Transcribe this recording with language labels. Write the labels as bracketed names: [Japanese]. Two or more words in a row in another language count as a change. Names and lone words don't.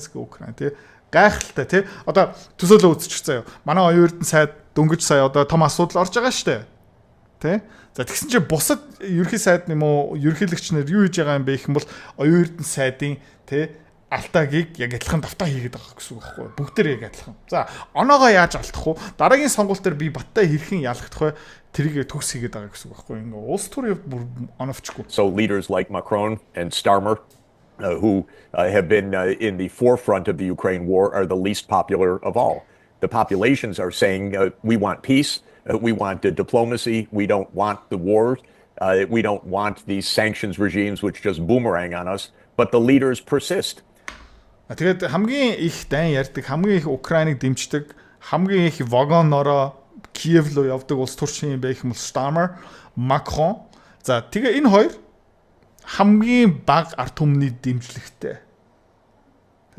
[Mongolian] тэ гайхалтай тий одоо төсөөлөө үзчих заяа манай оюун эрдэнэ сайд дөнгөж сая одоо том асуудал орж байгаа штэ тий за тэгсэн чинь бусад ерөнхий сайд юм уу ерөнхийлөгч нар юу хийж байгаа юм бэ гэх юм бол оюун эрдэнэ сайдын тий алтаагийг яг адилхан давтаа хийгээд байгаа гэсэн үг байхгүй бүгдээр яг адилхан за оноогоо яаж алдах вэ дараагийн сонголт дээр би баттай хэрхэн ялагдах вэ тэрийг төгс хийгээд байгаа гэсэн үг байхгүй ингээ улс төрийн бүр оновчгүй. [English] So leaders like Macron and Starmer who have been in the forefront of the Ukraine war are the least popular of all. The populations are saying we want peace, we want diplomacy, we don't want the war, we don't want these sanctions regimes which just boomerang on us, but the leaders persist. [Mongolian] Тэгээд хамгийн их дайн ярьдаг, хамгийн их Украиныг дэмждэг, хамгийн их вагонороо Киев руу явдаг улс төрчин юм байх юм бол Starmer, Macron. За тэгээ энэ хоёр хамгийн бага ард түмний дэмжлэгтэй. Тэ?